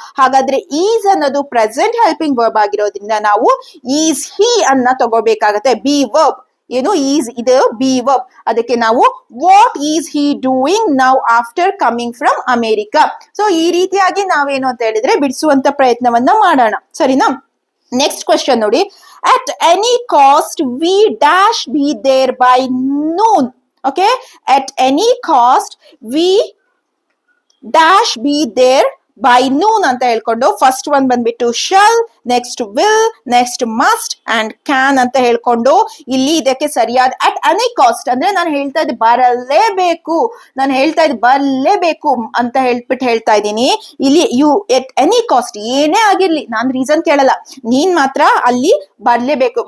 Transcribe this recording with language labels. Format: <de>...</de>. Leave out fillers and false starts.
<kn>ಹಾಗಾದ್ರೆ ಈಸ್ ಅನ್ನೋದು present helping verb ಆಗಿರೋದ್ರಿಂದ ನಾವು</kn> <en>is he</en> <kn>ಅನ್ನ ತಗೋಬೇಕಾಗತ್ತೆ.</kn> <en>Be verb ಏನು, is ಇದು be verb.</en> <kn>ಅದಕ್ಕೆ ನಾವು</kn> <en>What is he doing now after coming from America.</en> <kn>So ಈ ರೀತಿಯಾಗಿ ನಾವೇನು ಅಂತ ಹೇಳಿದ್ರೆ ಬಿಡಿಸುವಂತ ಪ್ರಯತ್ನವನ್ನ ಮಾಡೋಣ, ಸರಿನಾ? ನೆಕ್ಸ್ಟ್ ಕ್ವೆಶ್ಚನ್ ನೋಡಿ.</kn> <en>At any cost we dash be there by noon. Okay, at any cost we dash be there by noon</en> <kn>ಅಂತ ಹೇಳ್ಕೊಂಡು ಫಸ್ಟ್ ಒನ್ ಬಂದ್ಬಿಟ್ಟು shall, next will, next must and can ಅಂತ ಹೇಳ್ಕೊಂಡು ಇಲ್ಲಿ ಇದಕ್ಕೆ ಸರಿಯಾದ</kn> <en>at any cost</en> <kn>ಅಂದ್ರೆ ನಾನು ಹೇಳ್ತಾ ಇದ್ದೆ ಬರಲೇಬೇಕು, ನಾನು ಹೇಳ್ತಾ ಇದ್ದೆ ಬರಲೇಬೇಕು ಅಂತ ಹೇಳ್ತಾ ಇದ್ದೀನಿ. ಇಲ್ಲಿ</kn> <en>you at any cost</en> <kn>ಏನೇ ಆಗಿರ್ಲಿ ನಾನು ರೀಸನ್ ಕೇಳಲ್ಲ, ನೀನ್ ಮಾತ್ರ ಅಲ್ಲಿ ಬರ್ಲೇಬೇಕು.</kn>